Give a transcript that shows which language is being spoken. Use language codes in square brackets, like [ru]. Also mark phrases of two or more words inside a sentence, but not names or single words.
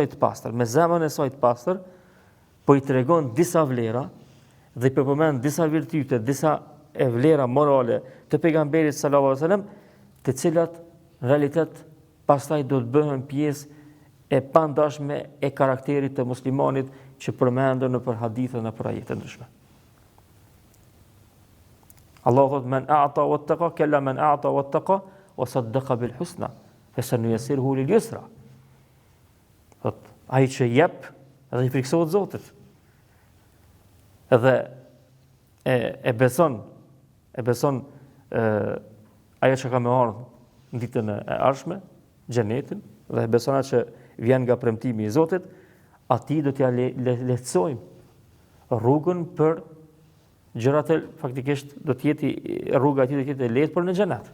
[sq] saj të pastër, me zemrën e saj të pastër, po i tregon disa vlera dhe i përmend disa virtyte, disa vlera morale të pejgamberit [ar] صلى الله عليه وسلم, [sq] të cilat në realitet pastaj do të bëhen pjesë e pandashme e karakterit të muslimanit që përmendën në për hadithe në për ajete ndryshme. [ar] Allah thot من أعطى واتقى كلا من أعطى واتقى وصدق بالحسنى فسنيسره لليسرى. [sq] Thot ai që jep dhe i friksohet Zotit. Edhe e beson ajo që ka me ardhur në ditën e ardhshme, xhenetin, dhe e beson atë që vjen nga premtimi i Zotit, atij do t'ja lehtësojmë rrugën për gjërat faktikisht do të jetë rruga e tij do të jetë lehtë për në xhenet.